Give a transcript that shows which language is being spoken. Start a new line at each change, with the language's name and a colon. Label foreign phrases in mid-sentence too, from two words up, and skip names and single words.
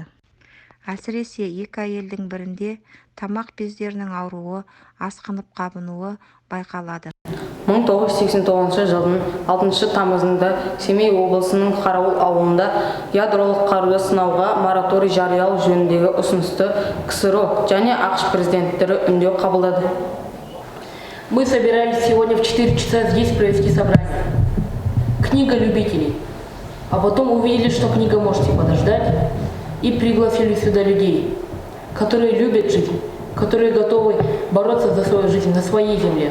Kazakh: Әсіресе 2 әйелдің бірінде тамақ бездерінің ауруы, асқынып қабынуы байқалады. 1989 жылдың 6 тамызында Семей облысының Қарауыл ауылында ядролық қаруды сынауға мораторий жариялау жөніндегі ұсынысты КСРО және ақш президенттері үндеу қабылдады.
Russian: Мы собирались сегодня в 4 часа здесь провести собрание. Книга любителей. А потом увидели, что книга можете подождать, и пригласили сюда людей, которые любят жизнь, которые готовы бороться за свою жизнь на своей земле.